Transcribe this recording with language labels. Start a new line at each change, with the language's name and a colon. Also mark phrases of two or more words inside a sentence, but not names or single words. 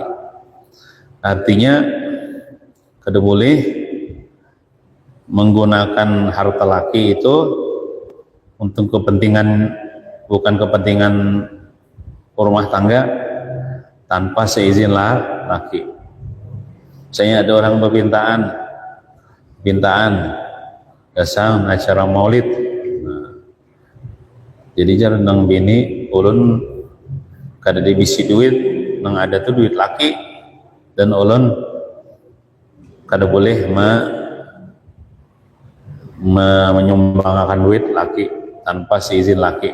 Banjar: Artinya kada boleh menggunakan harta laki itu untuk kepentingan, bukan kepentingan rumah tangga tanpa seizin laki. Misalnya ada orang pintaan dasar acara maulid. Nah, jadi jarang nang bini ulun kada dibisi duit, nang ada tuh duit laki, dan ulun kada boleh menyumbangkan duit laki tanpa seizin laki.